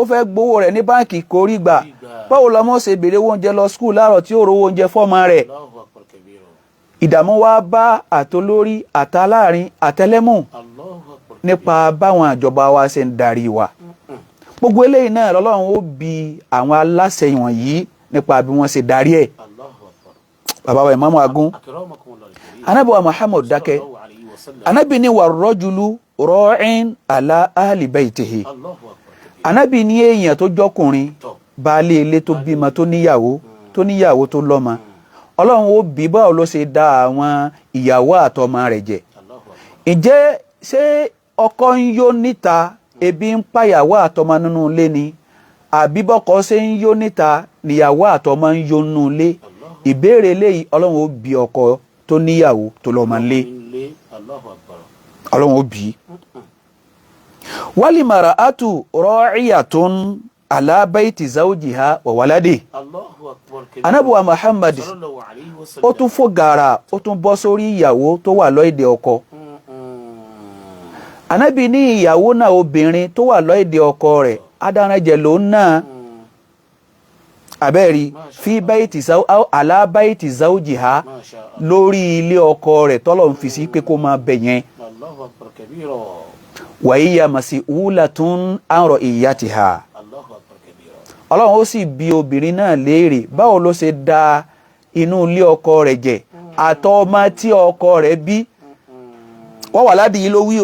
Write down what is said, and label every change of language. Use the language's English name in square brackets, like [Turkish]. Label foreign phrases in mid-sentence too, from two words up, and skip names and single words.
[Yoruba] fẹ́ gbowó rẹ̀ ní báǹkì kò rí gbà báwo lọmọ ṣe béèrè oúnjẹ lọ skul láàárọ̀ tí ó rówó oúnjẹ fọ́mọ rẹ̀ ìdààmú wá bá àtolórí àtàláàrin àtẹlẹ́mù nípa báwọn ìjọba wa ṣe ń darí wa gbogbo eléyìí náà lọ́lọ́run ó bi àwọn aláṣẹ wọ̀nyí nípa bí wọ́n ṣe darí ẹ̀ bàbá wa Ìmáàmù Agún Ànábì wa Muhammad dákẹ́ Ànábì ní wà [Arabic] رجل راع على أهل بيته [Yoruba] Ànábì ní èèyàn tó jọkùnrin baálé ilé tó bímọ tó níyàwó tó lọ́mọ Ọlọ́run ó bí báwo ló ṣe dá àwọn ìyàwó àtọmọ rẹ̀ jẹ ǹjẹ́ ṣé ọkọ ń yó níta ebi ń pàyàwó àtọmọ nínú ilé ni àbí bọ́kọ ṣe ń yó níta níyàwó àtọmọ ń yó nínú ilé ìbéèrè eléyìí Ọlọ́run ó bí ọkọ tó níyàwó tó lọ́mọ ńlé Ọlọ́run ó bí [Arabic] والمرأة راعية على بيت زوجها وولده [Yoruba] Ànábì wa Muhammad ó tún fò gàrà ó tún bọ́ sórí ìyàwó tó wà lọ́ìdè ọkọ Ànábì ní ìyàwó náà obìnrin tó wà lọ́ìdè ọkọ rẹ̀ adáranjẹ ló náà abẹ́rí [Arabic] في بيت على بيت زوجها [Yoruba] lórí ilé ọkọ rẹ̀ tọ́lọ̀ ń fi sí pé kó máa bẹ̀ yẹn wàyíyá [Arabic] مسؤولة عن رعيتها [Yoruba] Ọlọ́run ó sì bi obìnrin náà léèrè báwo ló ṣe da inú ilé ọkọ rẹ̀ jẹ àtọmọ tí ọkọ rẹ̀ bí wọ́n wà ládìí yìí ló wí